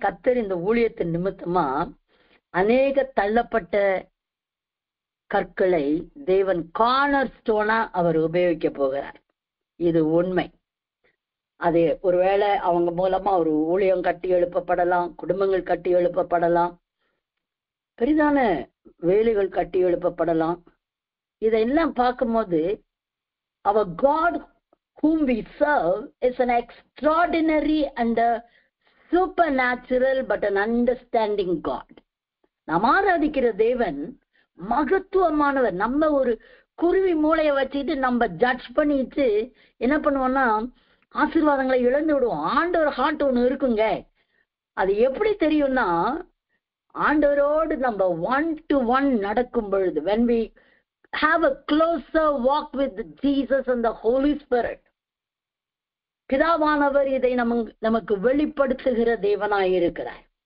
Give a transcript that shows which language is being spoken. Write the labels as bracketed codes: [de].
[ta] கர்த்தர் இந்த ஊழியத்தின் நிமித்தமா அநேக தள்ளப்பட்ட கற்களை தேவன் கார்னர் ஸ்டோனா அவர் உபயோகிக்க போகிறார். இது உண்மை. அது ஒருவேளை அவங்க மூலமா ஒரு ஊழியம் கட்டி எழுப்பப்படலாம், குடும்பங்கள் கட்டி எழுப்பப்படலாம், பெரிதான வேலைகள் கட்டி எழுப்பப்படலாம். இதெல்லாம் பார்க்கும்போது [en] our God whom we serve is an extraordinary and a supernatural but an understanding God. [ta] நாம் ஆராதிக்கிற தேவன் மகத்துவமானவர். நம்ம ஒரு குருவி மூளையை வச்சுட்டு நம்ம ஜட்ஜ் பண்ணிட்டு என்ன பண்ணுவோம்னா ஆசீர்வாதங்களை இழந்து விடுவோம். ஆண்டவர் ஹார்ட் ஒண்ணு இருக்குங்க. அது எப்படி தெரியும்னா, ஆண்டவரோடு நம்ம 1-to-1 நடக்கும் பொழுது, [en] when we have a closer walk with Jesus and the Holy Spirit, [ta] பிதாவானவர் இதை நமக்கு வெளிப்படுத்துகிற தேவனாய் இருக்கிறார்.